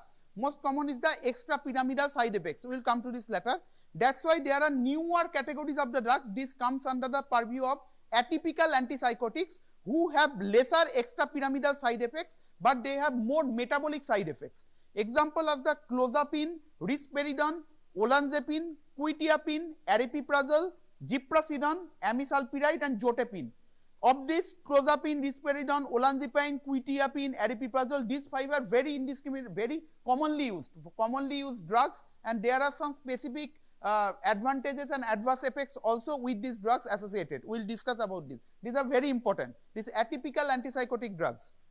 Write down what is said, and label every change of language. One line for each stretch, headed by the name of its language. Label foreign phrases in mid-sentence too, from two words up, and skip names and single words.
English: Most common is the extrapyramidal side effects. We will come to this later. That's why there are newer categories of the drugs. This comes under the purview of atypical antipsychotics who have lesser extrapyramidal side effects, but they have more metabolic side effects. Example of the clozapine, risperidone, olanzapine, quetiapine, aripiprazole, ziprasidone, amisulpiride, and zotapine. Of this, clozapine, risperidone, olanzapine, quetiapine, aripiprazole, these five are very indiscriminate, very commonly used drugs, and there are some specific advantages and adverse effects also with these drugs associated. We will discuss about this. These are very important. These atypical antipsychotic drugs.